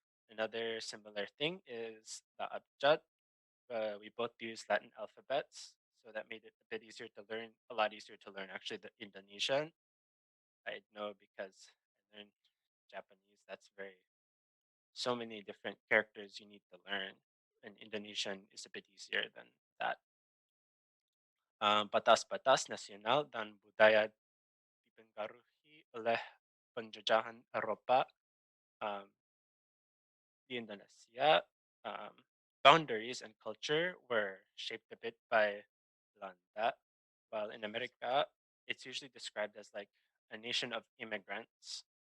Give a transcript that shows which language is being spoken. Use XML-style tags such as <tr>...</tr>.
<en>Another similar thing is the abjad. We both use Latin alphabets, so that made it a bit easier to learn, a lot easier to learn actually the Indonesian. I know because I learned Japanese. That's very so many different characters you need to learn, and Indonesian is a bit easier than that.</en> <id>Batas-batas nasional dan budaya dipengaruhi oleh penjajahan Eropa um, di Indonesia.</id> <en>Um, Boundaries and culture were shaped a bit by Belanda, while in America, it's usually described as like a nation of immigrants.</en>